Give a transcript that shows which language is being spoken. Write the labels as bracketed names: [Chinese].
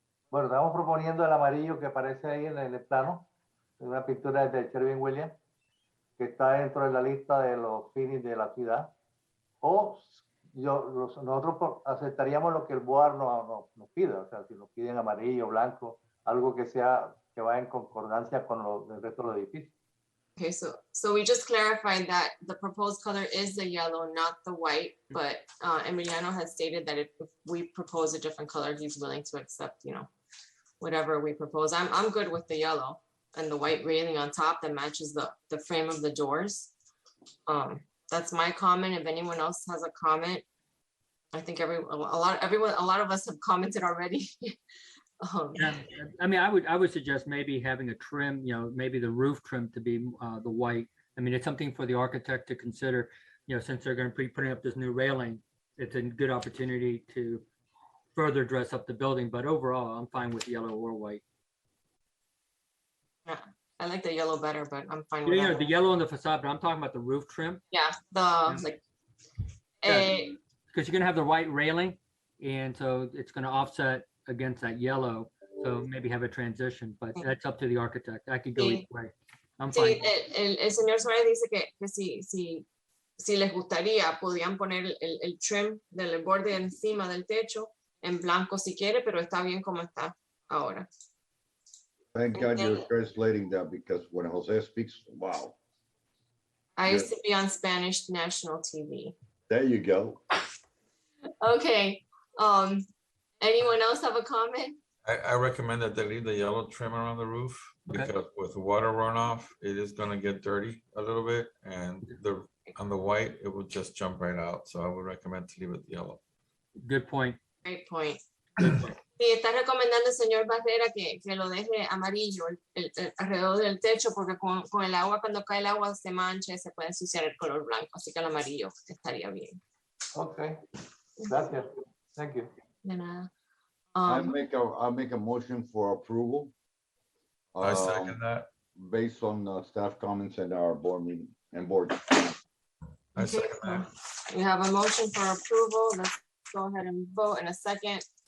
[Spanish] Bueno, estamos proponiendo el amarillo que aparece ahí en el plano, una pintura de Sherwin-Williams, que está dentro de la lista de los fines de la ciudad. O nosotros aceptaríamos lo que el BOAR nos pida, o sea, si nos piden amarillo, blanco, algo que va en concordancia con el resto de los edificios. [English] Okay, so we just clarified that the proposed color is the yellow, not the white, but Emiliano has stated that if we propose a different color, he's willing to accept, whatever we propose. I'm good with the yellow and the white railing on top that matches the frame of the doors. That's my comment. If anyone else has a comment, I think a lot of us have commented already. Yeah, I mean, I would suggest maybe having a trim, maybe the roof trim to be the white. I mean, it's something for the architect to consider, since they're going to be putting up this new railing, it's a good opportunity to further dress up the building. But overall, I'm fine with yellow or white. Yeah, I like the yellow better, but I'm fine with that. The yellow on the facade, but I'm talking about the roof trim. Yeah, because you're going to have the white railing, and so it's going to offset against that yellow, so maybe have a transition, but that's up to the architect. I could go either way. I'm fine. [Spanish] El señor Suárez dice que si les gustaría, podían poner el trim del borde encima del techo en blanco si quiere, pero está bien como está ahora. [English] Thank God you're translating that, because when Jose speaks, wow. I used to be on Spanish national TV. There you go. Okay. Anyone else have a comment? I recommend that they leave the yellow trim around the roof, because with water runoff, it is gonna get dirty a little bit, and on the white, it will just jump right out. So I would recommend to leave it yellow. Good point. Great point. [Spanish] Sí, está recomendando el señor Barrera que lo deje amarillo alrededor del techo, porque con el agua, cuando cae el agua, se mancha y se puede ensuciar el color blanco, así que el amarillo estaría bien. [English] Okay, gracias. Thank you. [Spanish] De nada. [English] I'll make a motion for approval. I second that. Based on staff comments and our board meeting and board. I second that. We have a motion for approval. Let's go ahead and vote in a second.